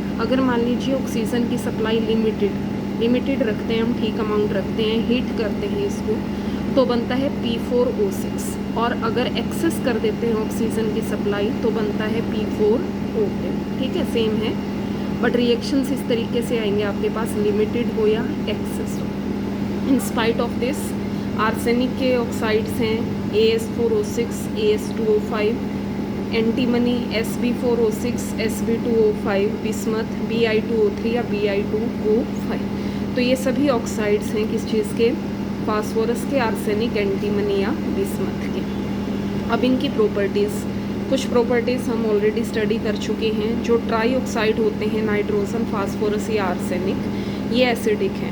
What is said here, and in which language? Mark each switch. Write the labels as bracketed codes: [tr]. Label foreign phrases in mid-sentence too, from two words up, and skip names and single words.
[hi] अगर मान लीजिए ऑक्सीजन की सप्लाई लिमिटेड रखते हैं हम, ठीक अमाउंट रखते हैं, हीट करते हैं इसको, तो बनता है P4O6। और अगर एक्सेस कर देते हैं ऑक्सीजन की सप्लाई तो बनता है P4O10, ठीक है, सेम है। [en] but reactions [hi] इस तरीके से आएंगे आपके पास, लिमिटेड हो या एक्सेस हो। [en] in spite of this arsenic [hi] के ऑक्साइड्स हैं AS4O6, AS2O5, एंटीमनी SB4O6, SB2O5, बिस्मथ Bi2O3 या Bi2O5। तो ये सभी ऑक्साइड्स हैं किस चीज़ के? फास्फोरस के, आर्सेनिक, एंटीमनी या बिस्मथ के। अब इनकी प्रॉपर्टीज़, कुछ प्रॉपर्टीज़ हम [en] already study [hi] कर चुके हैं। जो [en] tri oxide [hi] होते हैं नाइट्रोजन, फास्फोरस या आर्सेनिक, ये एसिडिक हैं।